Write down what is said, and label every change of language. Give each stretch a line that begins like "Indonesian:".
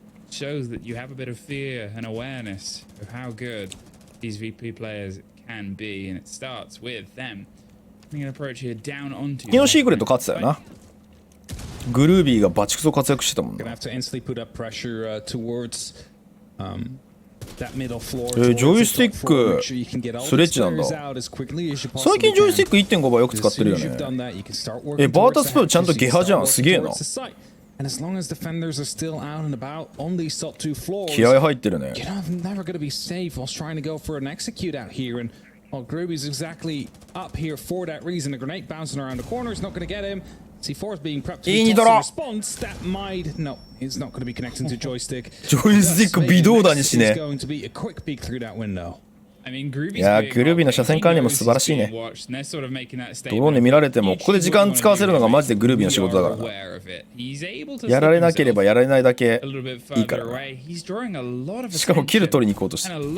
English: Shows that you have a bit of fear and awareness of how good these VP players can be, and it starts with them taking an approach here down onto.
Japanese: 昨日シークレット勝ってたよな。グルービーがバチクソ活躍してたもんな。
English: Gonna have to instantly put up pressure towards that middle floor.
Japanese: ジョイスティックスレッジなんだ。最近ジョイスティック 1.5 倍よく使ってるよね。バータスプロちゃんとゲハじゃん。すげえな。
English: And as long as defenders are still out and about on these top two floors,
Japanese: 気合入ってるね。
English: you're never going to be safe whilst trying to go for an execute out here. And while Groovy's exactly up here for that reason, a grenade bouncing around the corner is not going to get him. C4 is being prepped to toss a response that might. No, it's not going to be connecting to joystick.
Japanese: ジョイスティック微動だにしね。
English: Going to be a quick peek through that window.
Japanese: いや、グルービーの車線管理も素晴らしいね。ドローンで見られてもここで時間使わせるのがマジでグルービーの仕事だからな。やられなければやられないだけいいからな。しかもキル取りに行こうとして。